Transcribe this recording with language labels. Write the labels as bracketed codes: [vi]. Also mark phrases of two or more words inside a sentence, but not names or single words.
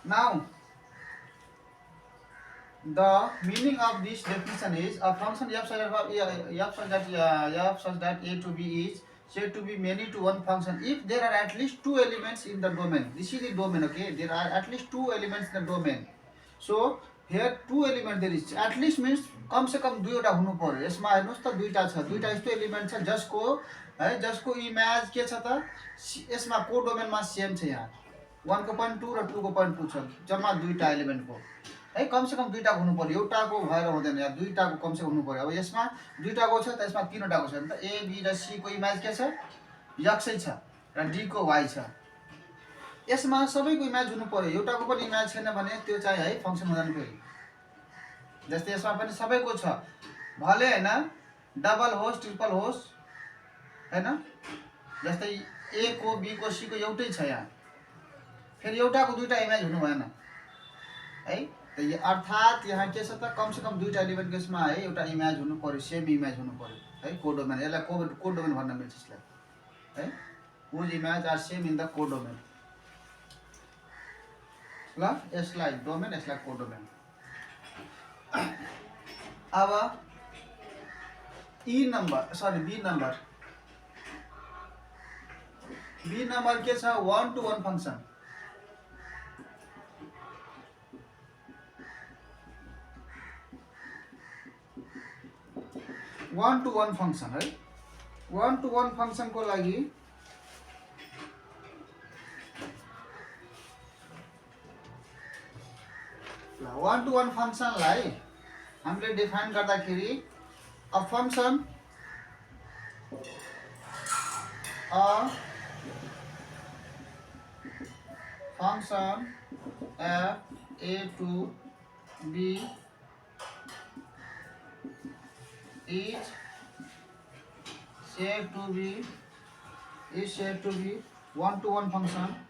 [en] Now The meaning of this definition is a function f such that a to b is said to be many to one function if there are at least two elements in the domain. This is the domain, okay? There are at least two elements in the domain. So here two element there is. At least means [hi] कम से कम [ne] दुईवटा हुनु पर्यो. यसमा हेर्नुस् त दुईटा छ. दुईटा यस्तो एलिमेन्ट छ जसको इमेज के छ त यसमा को डोमेनमा सेम छ यहाँ. 1 को point 2 र 2 को point 2 छ. जम्मा दुईटा एलिमेन्ट को है [hi] कम से कम [ne] दुईटा हुनु पर्यो. एउटाको भएर हुँदैन यार. दुईटाको [hi] कम से कम [ne] हुनु पर्यो. अब यसमा दुईटाको छ त यसमा तीनवटाको छ नि त. ए बी र सी को इमेज के छ x छ र डी को y छ. यसमा सबैको इमेज हुनु पर्यो. एउटाको पनि इमेज छैन भने त्यो चाहिँ है फंक्सन हुँदैन फेरि. जस्तै यसमा पनि सबैको छ भले हैन डबल होस् ट्रिपल होस् हैन. जस्तै ए को बी को सी को एउटै छ यहाँ. फेरि एउटाको दुईटा इमेज हुनु भएन है. त यो अर्थात यहाँ के छ त [hi] कम से कम [ne] दुईटा एलिमेन्ट केसमा है एउटा इमेज हुनु पर्यो. सेम इमेज हुनु पर्यो है. कोडोमेन यसलाई कोडोमेन भन्न मिल्छ यसलाई है. [en] whose image are same in the codomain. [ne] ल यसलाई डोमेन यसलाई कोडोमेन. अब बी नंबर के छ [en] 1 to 1 function. one to one function है. 1 to 1 function [ne] को लागि [en] one to one [ne] फंक्शनलाई हामीले डिफाइन गर्दाखेरि [en] a function f a to b is said to be 1 to 1 function.